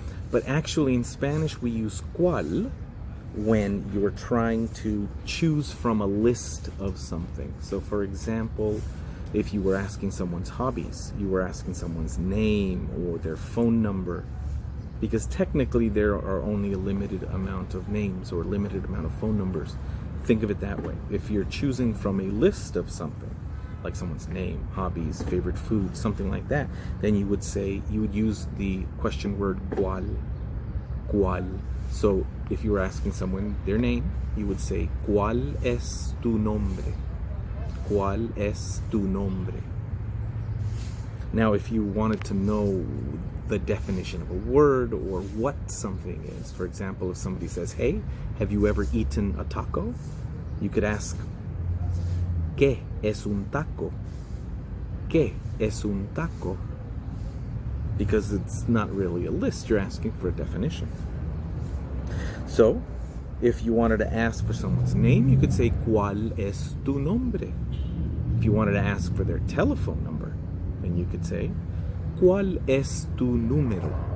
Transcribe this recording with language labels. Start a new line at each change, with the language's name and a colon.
English: But actually in Spanish we use ¿cuál? When you're trying to choose from a list of something. So for example, if you were asking someone's hobbies, you were asking someone's name or their phone number, because technically there are only a limited amount of names or limited amount of phone numbers. Think of it that way. If you're choosing from a list of something, like someone's name, hobbies, favorite food, something like that, then you would use the question word
Spanish: ¿cuál? ¿Cuál?
English: So if you were asking someone their name, you would say
Spanish: ¿cuál es tu nombre? ¿Cuál es tu nombre?
English: Now, if you wanted to know the definition of a word or what something is, for example, if somebody says, hey, have you ever eaten a taco? You could ask,
Spanish: ¿qué es un taco? ¿Qué es un taco?
English: Because it's not really a list, you're asking for a definition. So, if you wanted to ask for someone's name, you could say,
Spanish: ¿cuál es tu nombre?
English: If you wanted to ask for their telephone number, then you could say,
Spanish: ¿cuál es tu número?